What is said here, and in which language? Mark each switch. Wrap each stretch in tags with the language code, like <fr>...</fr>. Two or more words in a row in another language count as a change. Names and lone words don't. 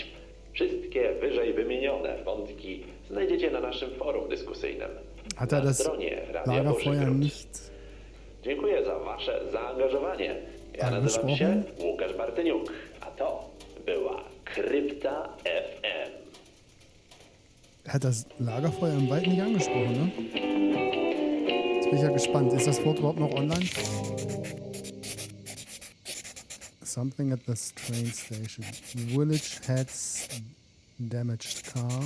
<pl>Wszystkie wyżej wymienione wątki znajdziecie na naszym forum dyskusyjnym na stronie Radia Bożegród. Dziękuję za wasze zaangażowanie. Ja nazywam się Łukasz Bartyniuk, a to była Krypta FM.</pl> <de>Hat das Lagerfeuer im Wald nicht angesprochen, ne? Jetzt bin ich ja gespannt. Ist das Foto überhaupt noch online?</de> <en>Something at this train station. Village heads damaged car.</en>